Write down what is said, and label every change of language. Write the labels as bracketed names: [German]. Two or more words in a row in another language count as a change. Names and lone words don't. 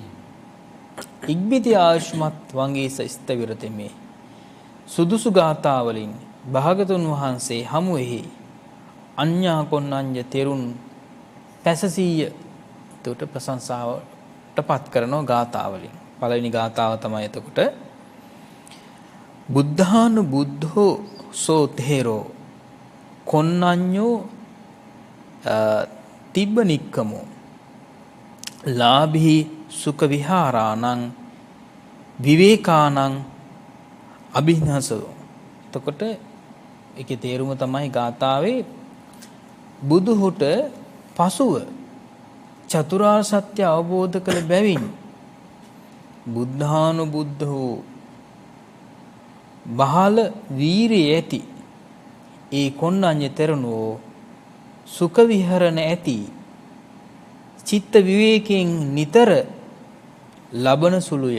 [Sinhala] ඉක්බිති ආයුෂ්මත් වංගීස ස්තවිරතෙමේ සුදුසු ගාථා වලින් භාගතුන් වහන්සේ හමුෙහි අඤ්ඤා කොණ්ණඤ්ඤ තෙරුන් පැසසීය එතකොට ප්‍රශංසාවටපත් කරන ගාථා වලින් පළවෙනි ගාථාව තමයි එතකොට [Pali] බුද්ධානු බුද්ධෝ සෝ තේරෝ කොණ්ණඤ්ඤෝ තිබ්බනික්කමෝ ලාභී සුඛ විහාරාණං විවේකාණං අභිනසෝ. [Sinhala] එතකොට ඒකේ තේරුම තමයි ගාථාවේ බුදුහුට පසුව චතුරාර්ය සත්‍ය අවබෝධ කළ බැවින් බුද්ධානුබුද්ධෝ බහල වීරිය ඇති ඒ කොණ්ණඤ්ඤ තෙරණුවෝ සුඛ විහරණ ඇති චිත්ත විවේකයෙන් නිතර ලබන සුළුය.